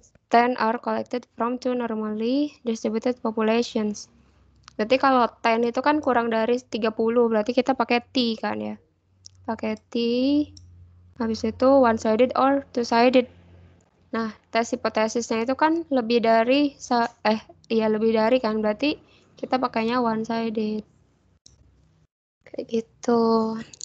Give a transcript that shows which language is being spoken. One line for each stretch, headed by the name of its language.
English: 10 are collected from two normally distributed populations.
Indonesian: Berarti kalau 10 itu kan kurang dari 30, berarti kita pakai T kan ya. Pakai T, habis itu
English: one-sided or two-sided.
Indonesian: Nah, tes hipotesisnya itu kan lebih dari, lebih dari kan, berarti kita pakainya one-sided. Kayak gitu.